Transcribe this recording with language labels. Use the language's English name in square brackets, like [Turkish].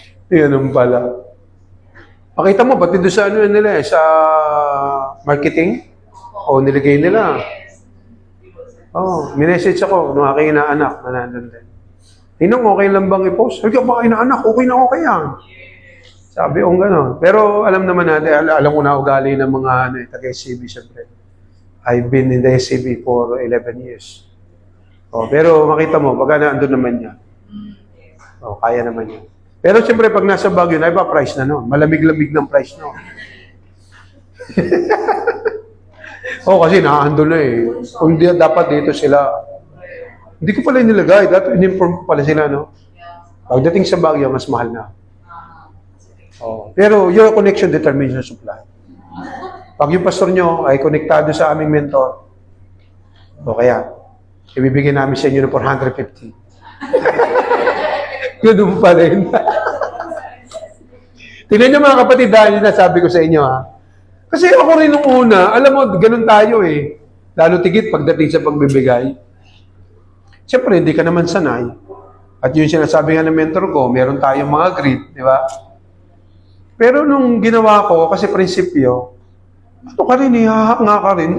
[Filipino] Yan pala. Pakita mo, ba't doon sa ano nila sa marketing? O niligay nila. Minessage ako nung aking inaanak na nandun din. Tinong, okay lang bang i-post? Sabi ko, baka inaanak, okay na okay yan. Sabi ko, gano'n. Pero alam naman natin, alam ko na ugali ng mga taga-SCB, siyempre. [English] I've been in the SCB for 11 years. [Filipino] Pero makita mo, pagka naandun naman niya. Kaya naman niya. Pero siyempre, pag nasa Baguio, na iba price na noon. Malamig-lamig ng price noon. Kasi nakahandol na eh. Kung dapat dito sila. Hindi ko pala nilagay. Dapat in-inform ko pala sila, no? Pagdating sa Baguio, mas mahal na. [English] Pero your connection determines your supply. [Filipino] Pag yung pastor nyo ay konektado sa aming mentor, kaya, ibibigay namin sa inyo ng 450. Yun pa rin. Tingnan nyo mga kapatid, dahil nasabi ko sa inyo, ha? Kasi ako rin nung una, alam mo, ganun tayo eh. Lalo tigit pagdating sa pagbibigay. Siyempre, hindi ka naman sanay. At yung sinasabi nga ng mentor ko, meron tayong mga grid, di ba? Pero nung ginawa ko, kasi prinsipyo, ano ka rin, ihahak nga ka rin.